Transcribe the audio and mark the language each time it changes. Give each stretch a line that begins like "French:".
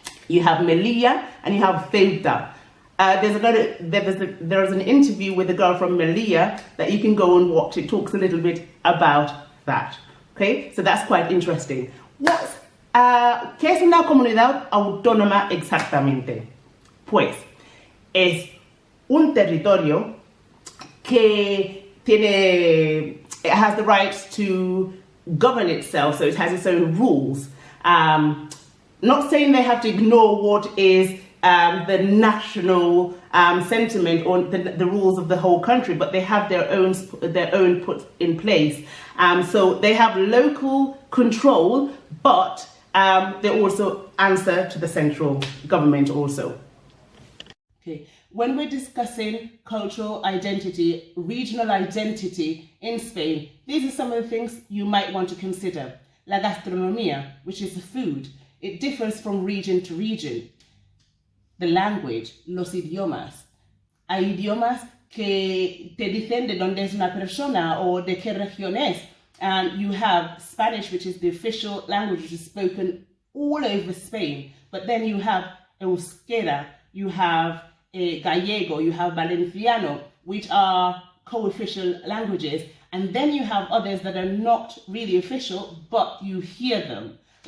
English: You have Melilla and you have Ceuta. There is an interview with a girl from Melilla that you can go and watch. It talks a little bit about that. Okay, so that's quite interesting.
Spanish: ¿Qué es una comunidad autónoma exactamente? Pues es un territorio que
English: it has the right to govern itself, so it has its own rules. Not saying they have to ignore what is the national sentiment or the rules of the whole country, but they have their own put in place. So they have local control, but they also answer to the central government also. Okay. When we're discussing cultural identity, regional identity in Spain, these are some of the things you might want to consider.
Spanish: La gastronomía,
English: which is the food. It differs from region to region. The language,
Spanish: los idiomas. Hay idiomas que te dicen de dónde es una persona o de qué región es.
English: You have Spanish, which is the official language, which is spoken all over Spain. But then you have Euskera, you have Gallego, you have Valenciano, which are co-official languages. And then you have others that are not really official, but you hear them.